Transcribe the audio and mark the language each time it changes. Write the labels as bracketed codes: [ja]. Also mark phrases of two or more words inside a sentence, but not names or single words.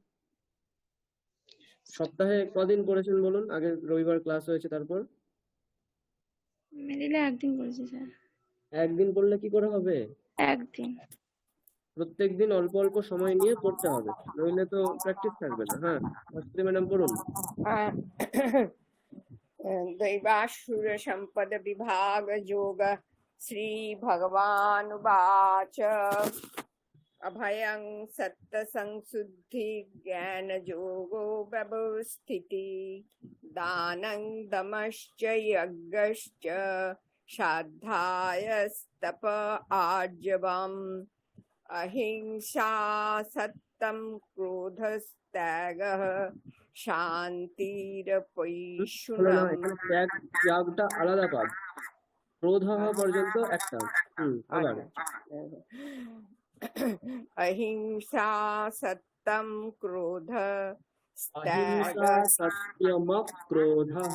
[bn] সপ্তাহে কদিন পড়েছেন বলুন? আগে রবিবার ক্লাস হয়েছে, তারপর মিডিলে একদিন পড়েছি স্যার। একদিন পড়লে কি করে হবে? একদিন। প্রত্যেকদিন অল্প অল্প সময় নিয়ে পড়তে হবে, নইলে তো প্র্যাকটিস থাকবে না। হ্যাঁ ভাস্বতী ম্যাডাম পড়ুন। [sa] दैवासुर संपद विभाग जोग श्री भगवान उवाच अभयं सत्य संसुद्धि ज्ञान जोगो व्यवस्थिति दानं दमश्च यज्ञश्च श्राद्धायस्तप आर्जवम् अहिंसा सत्यं क्रोधस्त्यागः শান্তিরপৈশুনাম। [bn] ত্যাগটা আলাদা পাদ, ক্রোধ পর্যন্ত একটা। আবার [sa] অহিংসা সত্যম ক্রোধ অহিংসা সত্যম ক্রোধ,